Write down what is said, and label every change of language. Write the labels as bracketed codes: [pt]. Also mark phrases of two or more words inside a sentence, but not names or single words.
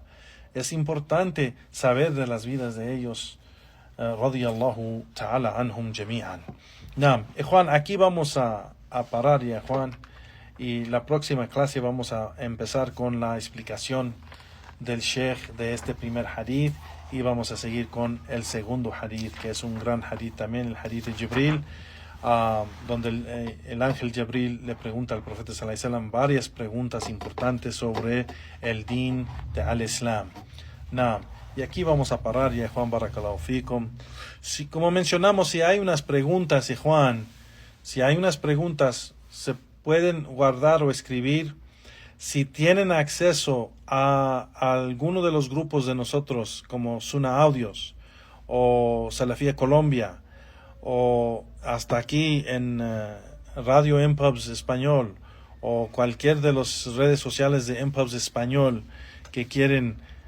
[es] Es importante saber de las vidas de ellos. [ar] رضي الله تعالى عنهم جميعا. [es] Juan, aquí vamos a parar ya, Juan. Y la próxima clase vamos a empezar con la explicación del Sheikh de este primer hadith, y vamos a seguir con el segundo hadith, que es un gran hadith también, el hadith de Jibril, donde el ángel Jibril le pregunta al profeta [ar] صلى الله عليه وسلم [es] varias preguntas importantes sobre el din de al-Islam. Y aquí vamos a parar ya, Juan, [ar] بارك الله فيكم. [es] Como mencionamos, si hay unas preguntas, Juan, si hay unas preguntas, se pueden guardar o escribir. Si tienen acceso a alguno de los grupos de nosotros, como Suna Audios o Salafía Colombia, o hasta aquí en Radio MPubs Español, o cualquier de las redes sociales de MPubs Español, que quieren